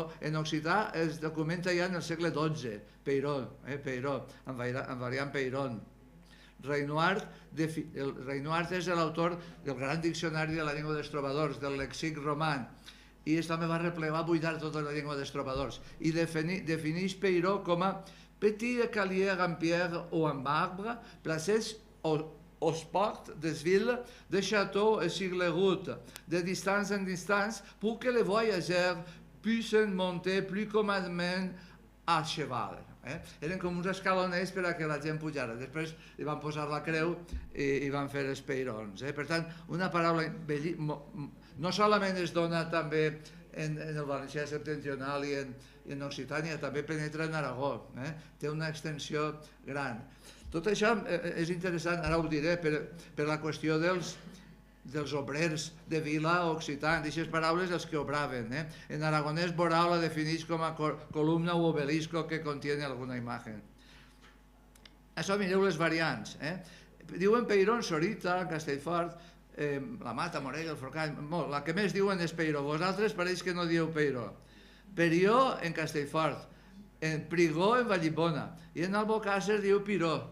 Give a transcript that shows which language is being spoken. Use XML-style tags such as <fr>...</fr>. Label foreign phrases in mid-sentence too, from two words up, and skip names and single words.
<ca>En occità es documenta ja en el segle XII, peiró, en variant peiron. Renoir és l'autor del gran diccionari de la llengua dels trobadors, del lèxic roman, i també va replegar, buidar tota la llengua dels trobadors, i defineix peiró com a</ca> <fr>petit calier gampier o en marbre, placés aux portes des villes, de châteaux et sur les routes, de distance en distance, pour que les voyageurs puissent monter plus commodement a cheval.</fr> <ca>Eren com uns escalonets per a que la gent pujara. Després li van posar la creu i van fer els peirons. Per tant, una paraula no solament es dona també en el valencià septentrional i en Occitània, també penetra en Aragó. Té una extensió gran. Tot això és interessant, ara ho diré, per la qüestió dels obrers de vila occitans, d'aquestes paraules els que obraven. En aragonès, Borau la defineix com a</ca> <es>columna o obelisco que contiene alguna imagen.</es> <ca>Això mireu les variants. Diuen Peiró, Sorita, Castellfort, la Mata, Morell, el Forcall, la que més diuen és Peiró. Vosaltres pareix que no dieu Peiró. Perió en Castellfort, en Prigó en Vallibona, i en Albocàsser diu Piró.</ca>